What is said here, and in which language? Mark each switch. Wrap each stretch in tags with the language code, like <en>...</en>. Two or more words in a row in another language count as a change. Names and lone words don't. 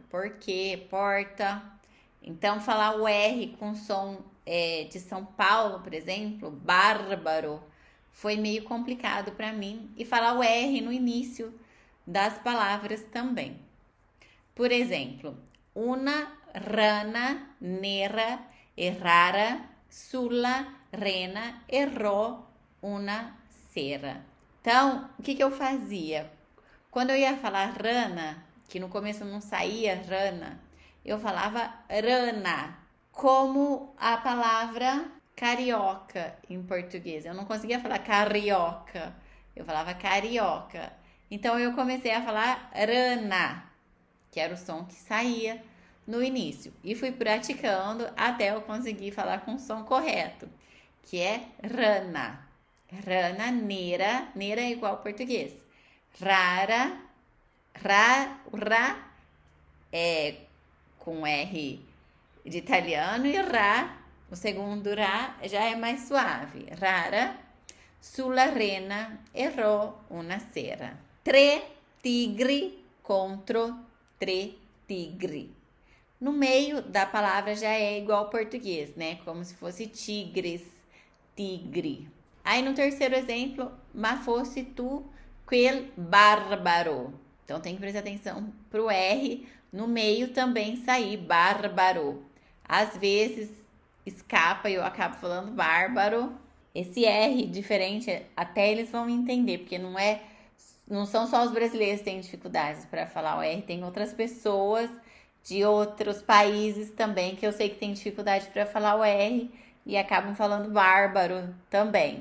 <pt>Porque, porta. Então, falar o R com som de São Paulo, por exemplo, bárbaro, foi meio complicado para mim. E falar o R no início das palavras também. Por exemplo,</pt> <it>una rana nera errara sulla rena errò una cera.</it> <pt>Então, o que eu fazia? Quando eu ia falar rana, que no começo não saía rana, eu falava rana, como a palavra carioca em português. Eu não conseguia falar carioca, eu falava carioca. Então eu comecei a falar rana, que era o som que saía no início. E fui praticando até eu conseguir falar com o som correto, que é rana. Rana, nera, nera é igual ao português. Rara, ra é com R de italiano e Rá, o segundo Rá já é mais suave.</pt> <it>Rara, sulla rena errò una cera. Tre tigri contro tre tigri.</it> <pt>No meio da palavra já é igual ao português, né? Como se fosse tigres, tigre. Aí no terceiro exemplo,</pt> <it>ma fosse tu quel bárbaro.</it> <pt>Então tem que prestar atenção pro R no meio também sair bárbaro. Às vezes escapa e eu acabo falando bárbaro. Esse R diferente, até eles vão entender, porque não são só os brasileiros que têm dificuldades para falar o R, tem outras pessoas de outros países também que eu sei que tem dificuldade para falar o R e acabam falando bárbaro também.</pt>